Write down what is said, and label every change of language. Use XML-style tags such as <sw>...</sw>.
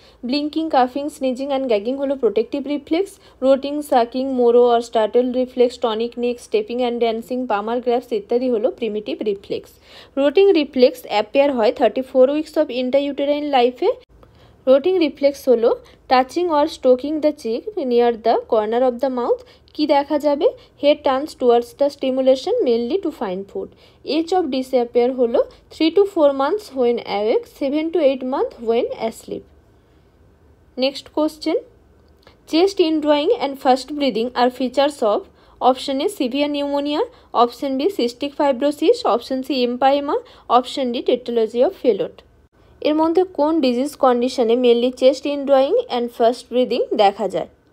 <bn>Blinking, কাফিং, sneezing and gagging হলো protective reflex. রোটিং, sucking, মোরো আর স্টার্টল reflex, tonic neck, stepping and dancing, পামার grasp ইত্যাদি হলো primitive reflex. রোটিং reflex appear হয় 34 weeks of intrauterine লাইফে।</bn> <en>Rooting reflex হলো touching or stroking the cheek near the corner of the mouth.</en> <bn>কি দেখা যাবে?</bn> <en>Head turns towards the stimulation mainly to find food. Age of disappear হলো 3 to 4 months when awake, 7 to 8 months when asleep. Next question, chest indrawing and fast breathing are features of option A severe pneumonia, option B cystic fibrosis, option C empyema, option D tetralogy of Fallot.</en> <bn>এর মধ্যে কোন disease কন্ডিশনে mainly chest ইনড্রয়িং and first breathing দেখা যায়?</bn>